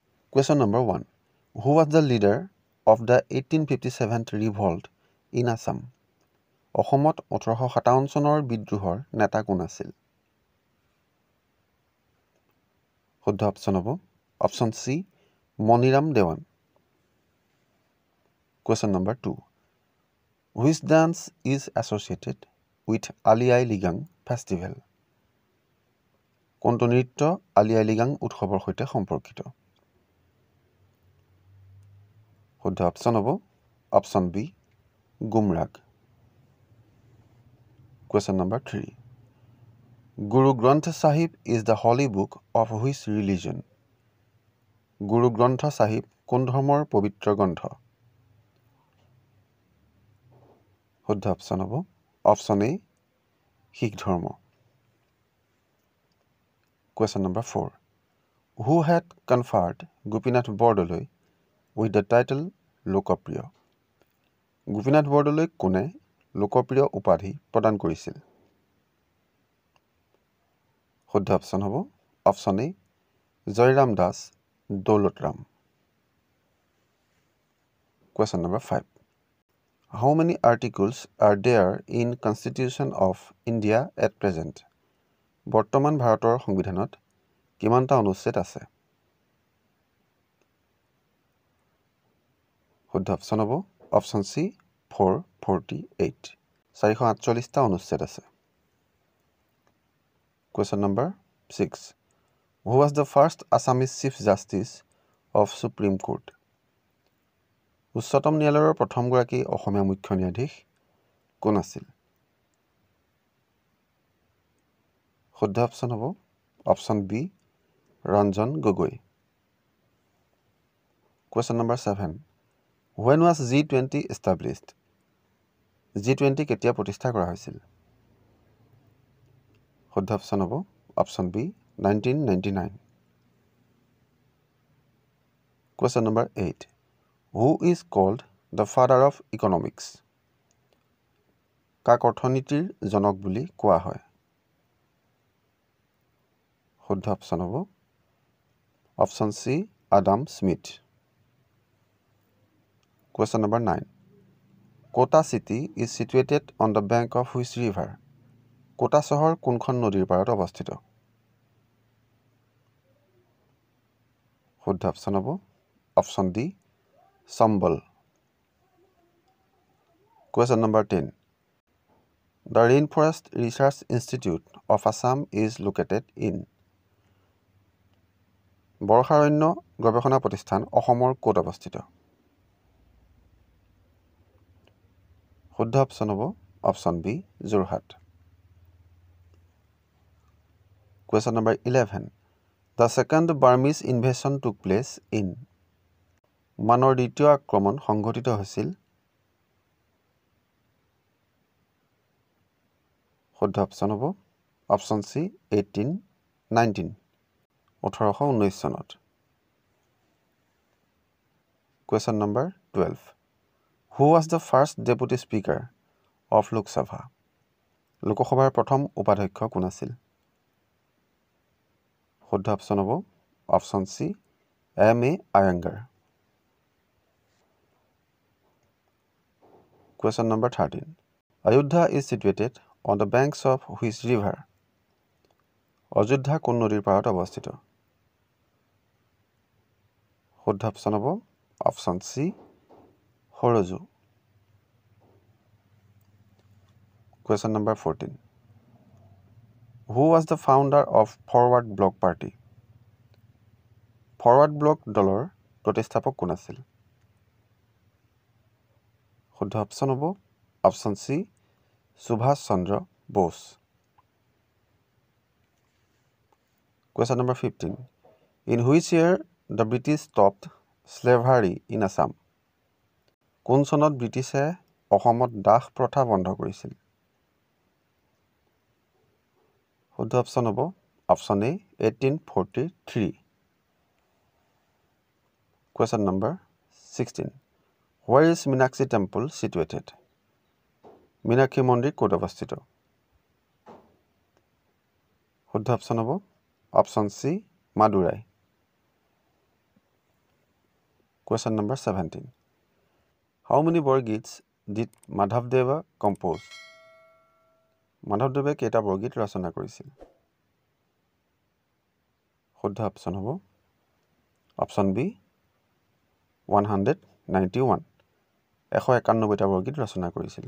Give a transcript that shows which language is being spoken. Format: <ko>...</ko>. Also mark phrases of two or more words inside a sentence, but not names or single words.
<en>Question number 1. Who was the leader of the 1857 revolt in Assam?</en> <as>অসমত 1857 চনৰ বিদ্ৰোহৰ নেতা কোন আছিল? শুদ্ধ অপশ্যন হ'ব</as> <en>option C</en> <as>মনিৰাম দেৱান।</as> <en>Question number 2. Which dance is associated with Ali Ai Ligang festival?</en> <as>কোনটো নৃত্য আলি আই লিগাং উৎসৱৰ সৈতে সম্পৰ্কিত? শুদ্ধ অপশ্যন হ'ব</as> <en>option B</en> <as>গুমৰাগ।</as> <en>Question number 3. Guru Granth Sahib is the holy book of which religion?</en> <as>Guru Granth Sahib কোন ধৰ্মৰ পবিত্ৰ গ্ৰন্থ? শুদ্ধ অপশ্যন হ'ব</as> <en>option A</en> <as>শিখ ধৰ্ম।</as> <en>Question number 4. Who had conferred Gopinath Bordoloi with the title লোকপ্ৰিয়?</en> <as>গোপীনাথ বৰদলৈ কোনে লোকপ্ৰিয় উপাধি প্ৰদান কৰিছিল? শুদ্ধ অপশ্যন হ'ব</as> <en>option A</en> <as>জয়ৰাম দাস দৌলতৰাম।</as> <en>Question number 5. How many articles are there in Constitution of India at present?</en> <as>বৰ্তমান ভাৰতৰ সংবিধানত কিমানটা অনুচ্ছেদ আছে? শুদ্ধ অপশ্যন হ'ব</as> <en>option C</en> <as>448। 448টা অনুচ্ছেদ আছে।</as> <en>Question number 6. Who was the first Assamese Chief Justice of Supreme Court?</en> <as>উচ্চতম ন্যায়ালয়ৰ প্ৰথমগৰাকী অসমীয়া মুখ্য ন্যায়াধীশ কোন আছিল? শুদ্ধ অপশ্যন হ'ব</as> <en>option B</en> <as>ৰঞ্জন গগৈ।</as> <en>Question number 7. When was G20 established?</en> <as>G20 কেতিয়া প্ৰতিষ্ঠা কৰা হৈছিল? শুদ্ধ অপশ্যন হ'ব</as> <en>option B</en> <as>1999।</as> <en>Question number 8. Who is called the father of economics?</en> <as>কাক অৰ্থনীতিৰ জনক বুলি কোৱা হয়? শুদ্ধ অপশ্যন হ'ব</as> <en>option C</en> <as>আডাম স্মিথ।</as> <en>Question number 9. Kota city is situated on the bank of which river?</en> <as>কোটা চহৰ কোনখন নদীৰ পাৰত অৱস্থিত? শুদ্ধ অপশ্যন হ'ব</as> <en>option D</en> <as>চম্বল।</as> <en>Question number 10. The Rainforest Research Institute of Assam is located in?</en> <as>বৰ্ষাৰণ্য গৱেষণা প্ৰতিষ্ঠান অসমৰ ক'ত অৱস্থিত? শুদ্ধ অপশ্যন হ'ব</as> <en>option B</en> <as>যোৰহাট।</as> <en>Question number 11. The second Burmese invasion took place in?</en> <as>মানৰ দ্বিতীয় আক্ৰমণ সংঘটিত হৈছিল? শুদ্ধ অপশ্যন হ'ব</as> <en>option C</en> <as>1819 চনত।</as> <en>Question number 12. Who was the first deputy speaker of Lok Sabha?</en> <as>লোকসভাৰ প্ৰথম উপাধ্যক্ষ কোন আছিল? শুদ্ধ অপশ্যন হ'ব</as> <en>option C</en> <as>এম.এ. আয়াংগাৰ।</as> <en>Question number 13. Ayodhya is situated on the banks of which river?</en> <as>অযোধ্যা কোন নদীৰ পাৰত অৱস্থিত? শুদ্ধ অপশ্যন হ'ব</as> <en>option C</en> <as>সৰজু।</as> <en>Question number 14. Who was the founder of Forward Bloc Party?</en> <as>Forward Bloc দলৰ প্ৰতিষ্ঠাপক কোন আছিল? শুদ্ধ অপশ্যন হ'ব</as> <en>option C</en> <as>সুভাষ চন্দ্ৰ বোস।</as> <en>Question number 15. In which year the British stopped slavery in Assam?</en> <as>কোন চনত ব্ৰিটিছে অসমত দাস প্ৰথা বন্ধ কৰিছিল? শুদ্ধ অপশ্যন হ'ব</as> <en>option A</en> <as>1843।</as> <en>Question number 16. Where is Meenakshi temple situated?</en> <as>মীনাক্ষী মন্দিৰ ক'ত অৱস্থিত? শুদ্ধ অপশ্যন হ'ব</as> <en>option C</en> <as>মাদুৰাই।</as> <en>Question number 17. How many Borgits did Madhavdeva compose?</en> <as>Madhavdeva কেইটা বৰগীত ৰচনা কৰিছিল? শুদ্ধ অপশ্যন হ'ব</as> <en>option B</en> <as>191 191টা বৰগীত ৰচনা কৰিছিল।</as>